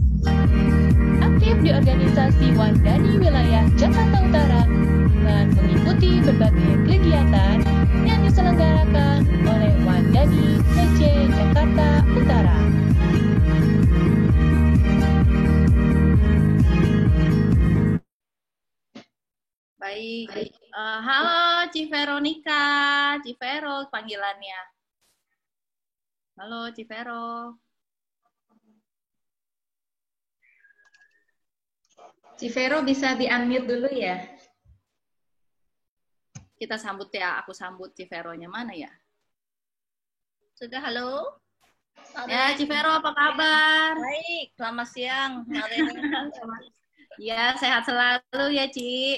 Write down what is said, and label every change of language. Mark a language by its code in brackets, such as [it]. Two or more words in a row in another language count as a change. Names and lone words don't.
[id] Aktif di organisasi Wandani Wilayah Jakarta Utara dan mengikuti berbagai kegiatan yang diselenggarakan oleh Wandani PC Jakarta Utara. Baik. Halo Ci Veronica, Ci Vero panggilannya. Halo Ci Vero. Ci Vero bisa di-unmute dulu ya? Kita sambut ya, aku sambut Ci Vero-nya. Mana ya? Sudah, halo? Ya, Ci Vero apa kabar? Baik, selamat siang. Ya, sehat selalu ya, Ci.